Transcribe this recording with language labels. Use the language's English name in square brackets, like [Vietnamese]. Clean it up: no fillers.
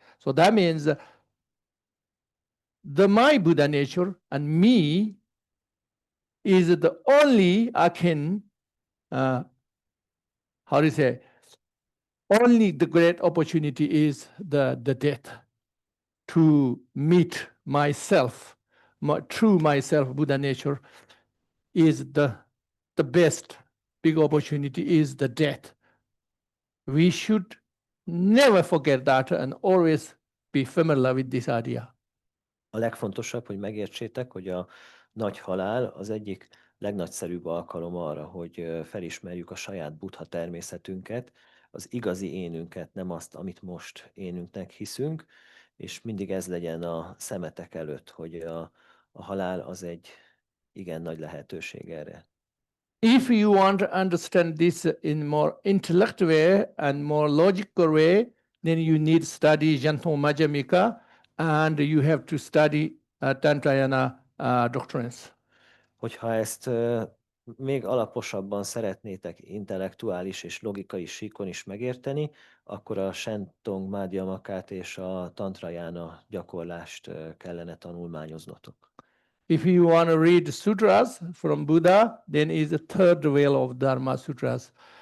[English] So that means the my Buddha nature and me is the only I can, how do you say, only the great opportunity is the death to meet myself, my true myself, Buddha nature is the best big opportunity is the death. We should never forget that and always be familiar with this idea. [Hungarian] A legfontosabb, hogy megértsétek, hogy a nagy halál az egyik legnagyszerűbb alkalom arra, hogy felismerjük a saját buddha természetünket, az igazi énünket, nem azt, amit most énünknek hiszünk, és mindig ez legyen a szemetek előtt, hogy a halál az egy igen nagy lehetőség erre. [English] If you want to understand this in more intellect way and more logical way, then you need study Janton Majjhimika and you have to study Tantrayana doctrines. [Hungarian] Hogyha ezt még alaposabban szeretnétek intellektuális és logikai síkon is megérteni, akkor a Sentong Madhyamakát és a Tantrayana gyakorlást kellene tanulmányoznotok. [English] If you want to read sutras from Buddha, then is the third wheel of Dharma sutras.